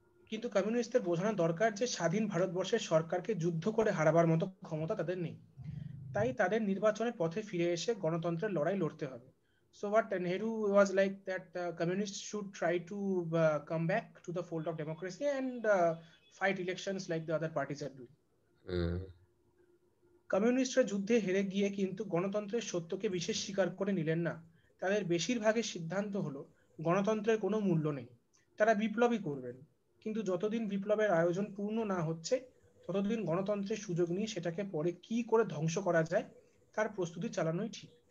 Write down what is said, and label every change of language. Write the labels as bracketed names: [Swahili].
[Bangla] কিন্তু কমিউনিস্টদের বোঝানো দরকার যে স্বাধীন ভারতবর্ষের সরকারকে যুদ্ধ করে হারাবার মতো ক্ষমতা তাদের নেই, তাই তাদের নির্বাচনের পথে ফিরে এসে গণতন্ত্রের লড়াই লড়তে হবে. [English] So what Nehru was like that communists should try to come back to the fold of democracy and fight elections like the other parties are doing. [Bangla] কমিউনিস্টরা যুদ্ধে হেরে গিয়ে কিন্তু গণতন্ত্রের সত্যকে বিশেষ স্বীকার করে নিলেন না. তাদের বেশিরভাগের সিদ্ধান্ত হলো গণতন্ত্রের কোনো মূল্য নেই, তারা বিপ্লবই করবেন. কিন্তু যতদিন বিপ্লবের আয়োজন পূর্ণ না হচ্ছে ততদিন গণতন্ত্রের সুযোগ নিয়ে সেটাকে পরে কি করে ধ্বংস করা যায় তার প্রস্তুতি চালানোই ঠিক.